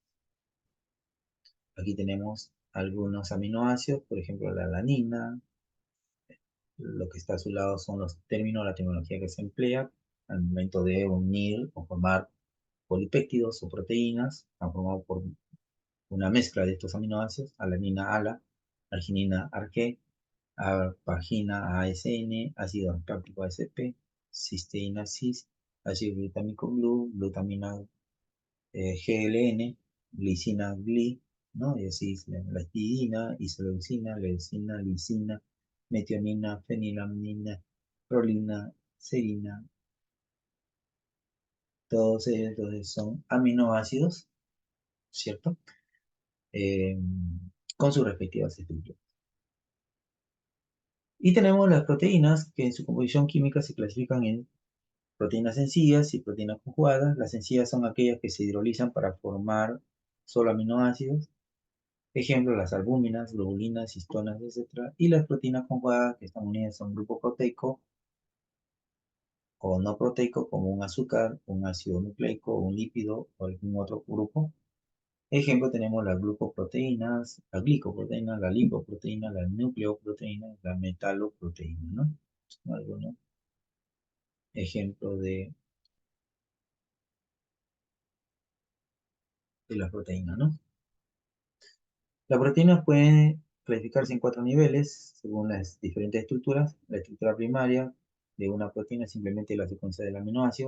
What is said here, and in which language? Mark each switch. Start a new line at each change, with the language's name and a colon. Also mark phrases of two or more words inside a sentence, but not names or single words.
Spanish: Aquí tenemos algunos aminoácidos, por ejemplo la alanina. Lo que está a su lado son los términos, la tecnología que se emplea al momento de unir o formar polipéptidos o proteínas, formado por una mezcla de estos aminoácidos: alanina ALA, arginina ARG, arpagina ASN, ácido aspartico ASP, cisteína cis, ácido glutámico GLU, glutamina GLN, glicina GLI, ¿no? Y así la histidina, isoleucina, leucina, lisina, metionina, fenilalanina, prolina, serina. Todos ellos entonces son aminoácidos, ¿cierto? Eh, con sus respectivas estructuras. Y tenemos las proteínas, que en su composición química se clasifican en proteínas sencillas y proteínas conjugadas. Las sencillas son aquellas que se hidrolizan para formar solo aminoácidos. Ejemplo, las albúminas, globulinas, histonas, etc. Y las proteínas conjugadas que están unidas a un grupo proteico o no proteico, como un azúcar, un ácido nucleico, un lípido o algún otro grupo. Ejemplo, tenemos las glucoproteínas, la glicoproteína, la lipoproteína, la nucleoproteína, la metaloproteína, ¿no? Son algunos ejemplos de las proteínas, ¿no? Las proteínas pueden clasificarse en 4 niveles según las diferentes estructuras. La estructura primaria de una proteína es simplemente la secuencia del aminoácido.